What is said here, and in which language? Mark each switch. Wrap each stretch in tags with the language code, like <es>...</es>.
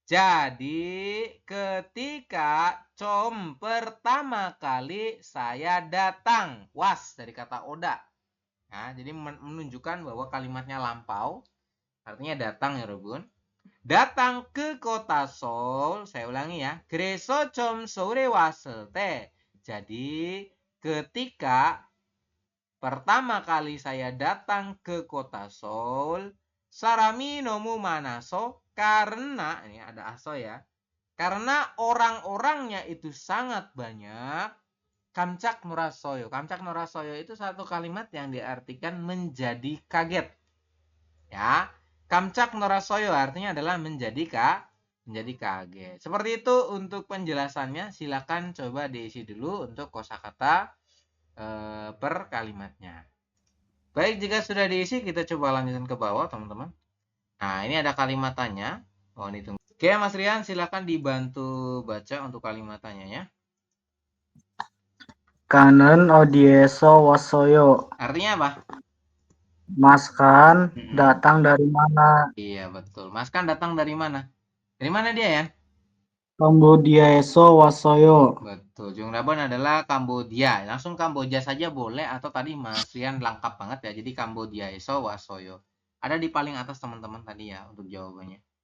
<id>Jadi ketika pertama kali saya datang, was dari kata oda. Nah, jadi menunjukkan bahwa kalimatnya lampau, artinya datang ya Robun. Datang ke kota Seoul, saya ulangi ya.</id> <ko>그래서 좀 서울에 왔을 때.</ko> <id>Jadi ketika pertama kali saya datang ke kota Seoul,</id> <ko>사람이 너무 많아서</ko> <id>karena, ini ada aso ya, karena orang-orangnya itu sangat banyak,</id> <ko>깜짝 놀랐어요. 깜짝 놀랐어요</ko> <id>itu satu kalimat yang diartikan menjadi kaget. Ya,</id> <ko>깜짝 놀랐어요</ko> <id>artinya adalah menjadi kaget. Seperti itu untuk penjelasannya. Silakan coba diisi dulu untuk kosakata per kalimatnya. Baik, jika sudah diisi kita coba lanjutkan ke bawah teman-teman. Nah, ini ada kalimatannya. Mohon ditunggu. Oke, Mas Rian silakan dibantu baca untuk kalimatannya ya.</id> <ko>Kanen 어디에서 왔어요?</ko> <id>Artinya apa? Mas kan datang dari mana? Iya, betul. Mas kan datang dari mana? Dari mana dia ya?</id> <ko>Kambodia에서 왔어요.</ko> <id>Betul. Jungnabon adalah Kambodia. Langsung Kamboja saja boleh atau tadi Mas Rian lengkap banget ya. Jadi</id> <ko>Kambodia eso wasoyo.</ko> <id>Ada di paling atas teman-teman tadi ya untuk jawabannya.</id>